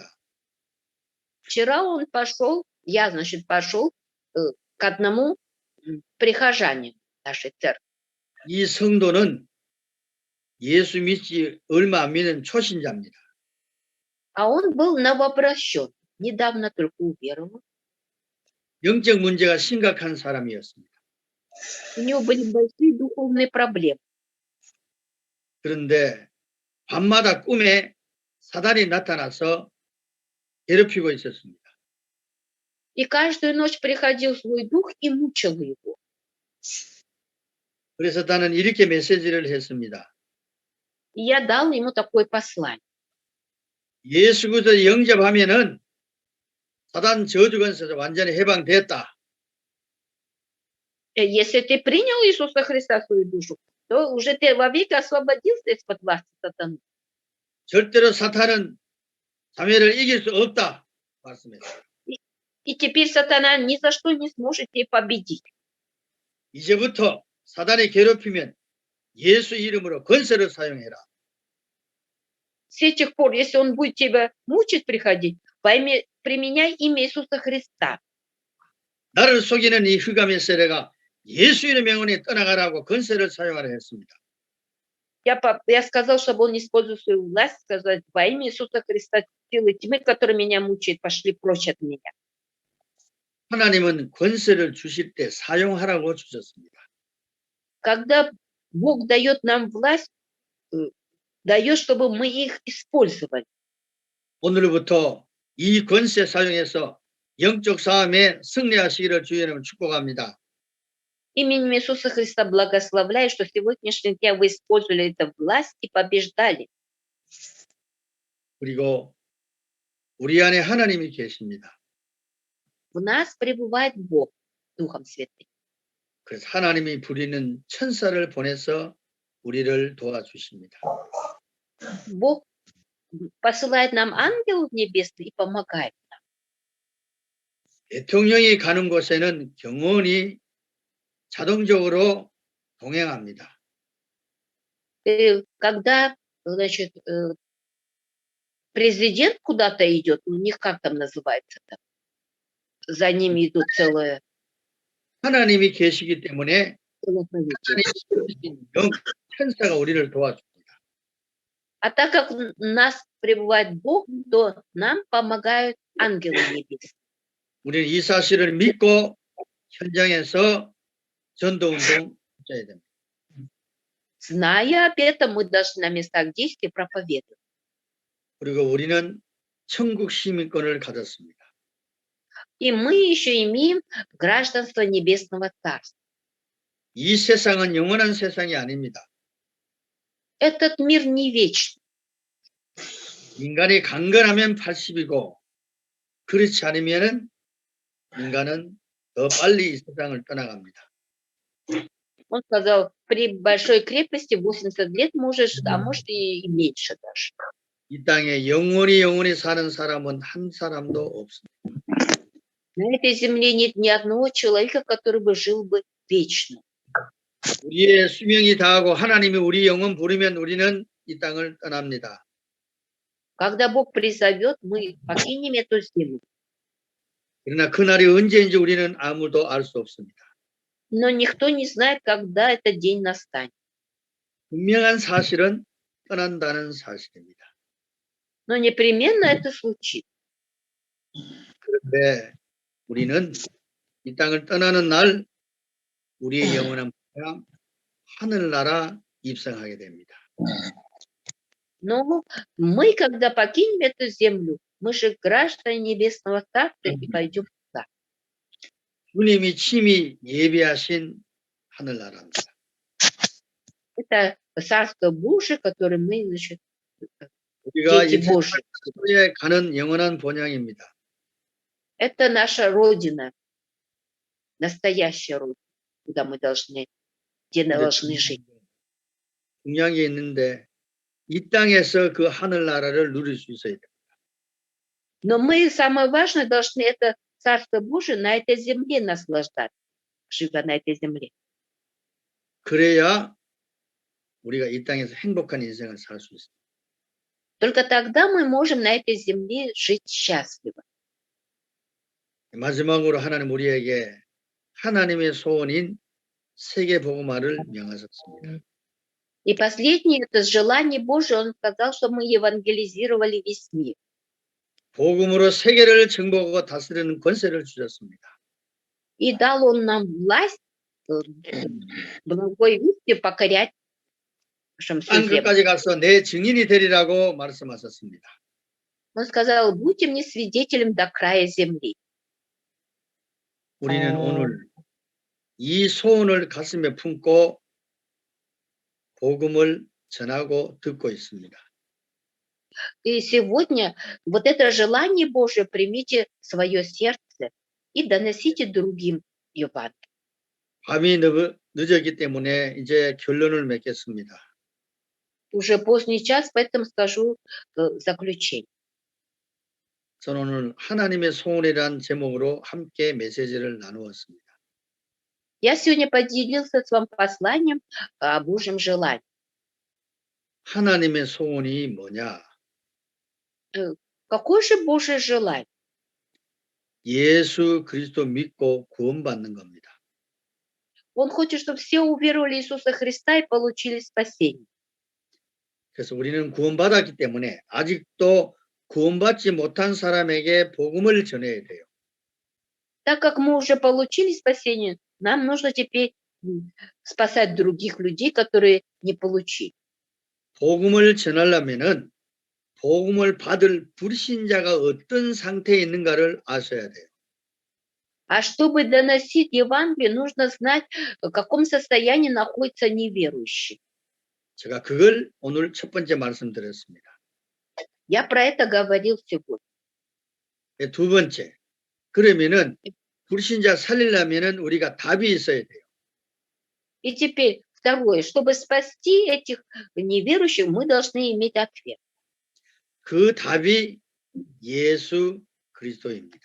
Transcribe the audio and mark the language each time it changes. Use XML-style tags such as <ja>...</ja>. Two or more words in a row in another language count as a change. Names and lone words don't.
<ru>Вчера я, пошел к одному прихожанину нашей церкви.</ru> <ko>이 성도는 예수 믿지 얼마 안 믿는 초신자입니다.</ko> <ru>А он был новообращен, недавно только уверовал.</ru> <ko>영적 문제가 심각한 사람이었습니다.</ko> <ru>У него были большие духовные проблемы.</ru> <ko>그런데 밤마다 꿈에 사단이 나타나서 괴롭히고 있었습니다.</ko> <ru>И каждую ночь приходил свой дух и мучил его.</ru> <ko>그래서 나는 이렇게 메시지를 했습니다.</ko> <ru>И я дал ему такое послание.</ru> <ko>예수 그리스도 영접하면은 사단 저주 권세에서 완전히 해방됐다.</ko> <ru>Если ты принял Иисуса Христа в свою душу, то уже ты вовеки освободился из-под власти сатаны.</ru> <ko>절대로 사탄은 자매를 이길 수 없다. 말씀했어요.</ko> <ru>И теперь сатана ни за что не сможет тебя победить.</ru> <ko>이제부터 사단이 괴롭히면 예수 이름으로 권세를 사용해라.</ko> <ru>С этих пор, если он будет тебя мучить, приходить, применяй имя Иисуса Христа.</ru> <ko>나를 속이는 이 흑암의 세력아 예수 이름 명원에 떠나가라고 권세를 사용하라 했습니다.</ko> <ru>Я сказал, чтобы он использовал свою власть, сказать во имя Иисуса Христа, силы тьмы, которые меня мучают, пошли прочь от меня.</ru> <ko>하나님은 권세를 주실 때 사용하라고 주셨습니다.</ko> <ru>Когда Бог дает нам власть, дает, чтобы мы их использовали.</ru> <ko>오늘부터 이 권세 사용해서 영적 싸움에 승리하시기를 주의 이름으로 축복합니다.</ko> <ru>Именем Иисуса Христа благословляю, что сегодняшний день вы использовали эту власть и побеждали.</ru> <ko>그리고 우리 안에 하나님이 계십니다.</ko> <ru>В нас пребывает Бог, Духом Святым.</ru> <ko>그래서 하나님이 부리는 천사를 보내서 우리를 도와주십니다.</ko> <ru>Бог посылает нам ангелов небесных и помогает нам.</ru> <ko>대통령이 가는 곳에는 경호원이 자동적으로 동행합니다.</ko> <ru>Когда, президент куда-то идет, у них как там называется-то? За ними идут целое</ru> <ko>하나님이 계시기 때문에</ko> <ru>правительство.</ru> <ko>영 천사가 우리를 도와줍니다.</ko> <ru>А так как в нас пребывает Бог, то нам помогают ангелы небесные.</ru> <ko>우리는 이 사실을 믿고 현장에서 전도운동 해야 됩니다.</ko> <ru>Зная об этом, мы должны на местах действия проповедовать.</ru> <ko>그리고 우리는 천국 시민권을 가졌습니다.</ko> <ru>И мы еще имеем гражданство Небесного Царства.</ru> <ko>이 세상은 영원한 세상이 아닙니다.</ko> <ru>Этот мир не вечный.</ru> <ko>인간이 강건하면 80이고 그렇지 않으면 인간은 더 빨리 이 세상을 떠나갑니다.</ko> <ru>Он сказал, при большой крепости 80 лет можешь, а может и меньше даже.</ru> <ko>이 땅에 영원히 사는 사람은 한 사람도 없습니다.</ko> <ru>На этой земле нет ни одного человека, который бы жил бы вечно.</ru> <ko>우리의 수명이 다하고 하나님이 우리 영혼 부르면 우리는 이 땅을 떠납니다.</ko> <ru>Когда Бог призовет, мы покинем эту землю.</ru> <ko>그러나 그날이 언제인지 우리는 아무도 알 수 없습니다.</ko> <ru>Но никто не знает, когда этот день настанет.</ru> <ko>분명한 사실은 떠난다는 사실입니다.</ko> <ru>Но непременно это случится.</ru> <ko>그런데 우리는 이 땅을 떠나는 날 우리의 영원한 고향 하늘나라 입성하게 됩니다.</ko> <ru>Но мы, когда покинем эту землю, мы же граждане Небесного Царства и пойдем туда.</ru> <ko>주님이 친히 예비하신 하늘나라입니다.</ko> <ru>Это Царство Божие, которое мы, значит,</ru> <ko>우리가</ko> <ru>дети</ru> <ko>이</ko> <ru>Божьи.</ru> <ko>세상에 가는 영원한 본향입니다.</ko> <ru>Это наша Родина, настоящая Родина, куда мы должны, где должны жить.</ru> <ko>중요한 게 있는데 이 땅에서 그 하늘나라를 누릴 수 있어야 돼요.</ko> <ru>Но мы, самое важное, должны это Царство Божие на этой земле наслаждаться, живя на этой земле.</ru> <ko>그래야 우리가 이 땅에서 행복한 인생을 살 수 있습니다.</ko> <ru>Только тогда мы можем на этой земле жить счастливо.</ru> <ko>마지막으로 하나님 우리에게 하나님의 소원인 세계 복음화를 명하셨습니다.</ko> <ru>И последнее, это желание Божие, Он сказал, что мы евангелизировали весь мир.</ru> <ko>복음으로 세계를 정복하고 다스리는 권세를 주셨습니다.</ko> <ru>И дал Он нам власть благой вести покорять всю землю.</ru> <ko>땅끝까지 가서 내 증인이 되리라고 말씀하셨습니다.</ko> <ru>Он сказал, будьте мне свидетелем до края земли.</ru> <ko>우리는 오늘 이 소원을 가슴에 품고 복음을 전하고 듣고 있습니다.</ko> <ru>И сегодня вот это желание Божие примите в свое сердце и доносите другим Евангелие.</ru> <ko>밤이 늦었기 때문에 이제 결론을 맺겠습니다.</ko> <ru>Уже поздний час, поэтому скажу заключение.</ru> <ko>저는 오늘 하나님의 소원이란 제목으로 함께 메시지를 나누었습니다.</ko> <ru>Я сегодня поделился с вами посланием о Божьем желании.</ru> <ko>하나님의 소원이 뭐냐?</ko> <ru>Какое же Божье желание?</ru> <ko>예수 그리스도 믿고 구원받는 겁니다.</ko> <ru>Он хочет, чтобы все уверовали в Иисуса Христа и получили спасение.</ru> <ko>그래서 우리는 구원받았기 때문에 아직도 구원받지 못한 사람에게 복음을 전해야 돼요.</ko> <ru>Так как мы уже получили спасение, нам нужно теперь спасать других людей, которые не получили.</ru> <ko>복음을 전하려면은 복음을 받을 불신자가 어떤 상태에 있는가를 아셔야 돼요.</ko> <ru>А чтобы доносить Евангелие, нужно знать, в каком состоянии находится неверующий.</ru> <ko>제가 그걸 오늘 첫 번째 말씀드렸습니다.</ko> <ru>Я про это говорил сегодня.</ru> <ko>두 번째, 그러면은 불신자 살리려면은 우리가 답이 있어야 돼요.</ko> <ru>И теперь второе, чтобы спасти этих неверующих, мы должны иметь ответ.</ru> <ko>그 답이 예수 그리스도입니다.</ko>